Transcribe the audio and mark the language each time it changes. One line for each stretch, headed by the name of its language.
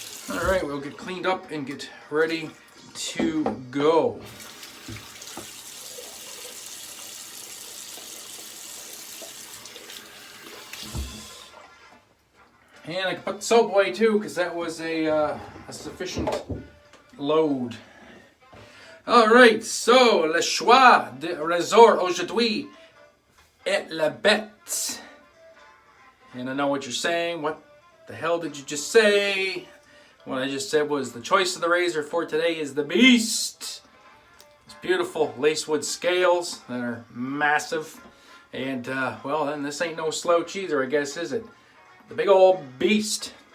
English: Alright, we'll get cleaned up and get ready to go. And I can put the soap away too, because that was a sufficient load. Alright, so
French: le choix de ressort aujourd'hui est la bête.
English: And I know what you're saying. What the hell did you just say? What I just said was the choice of the razor for today is the beast. It's beautiful Lacewood scales that are massive. And, well, then this ain't no slouch either, I guess, is it? The big old beast.